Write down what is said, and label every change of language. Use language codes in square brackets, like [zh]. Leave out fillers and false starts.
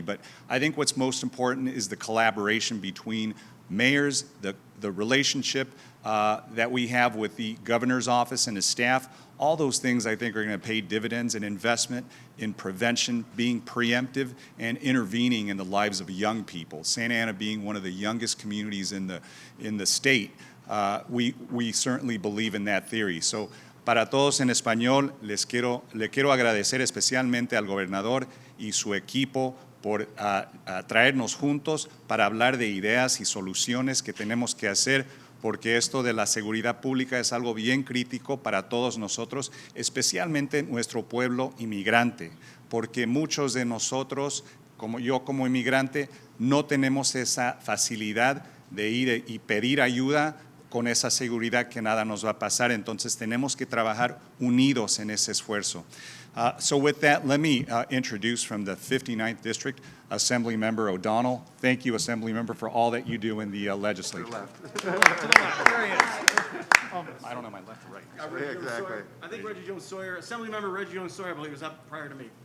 [en] But I think what's most important is the collaboration between mayors, the relationship that we have with the governor's office and his staff. All those things I think are going to pay dividends in investment, in prevention, being preemptive, and intervening in the lives of young people. Santa Ana being one of the youngest communities in the state, we certainly believe in that theory. [es] So, para todos en español, le quiero agradecer especialmente al gobernador y su equipo por traernos juntos para hablar de ideas y soluciones que tenemos que hacer, porque esto de la seguridad pública es algo bien crítico para todos nosotros, especialmente nuestro pueblo inmigrante, porque muchos de nosotros, como yo como inmigrante, no tenemos esa facilidad de ir y pedir ayuda con esa seguridad que nada nos va a pasar. Entonces tenemos que trabajar unidos en ese esfuerzo. [en] So with that, let me introduce from the 59th District, Assemblymember O'Donnell. Thank you, Assemblymember, for all that you do in the legislature. To the left. There he is. I don't know my left or right. Yeah, exactly. I think Reggie Jones-Sawyer, Assemblymember Reggie Jones-Sawyer, I believe, was up prior to me.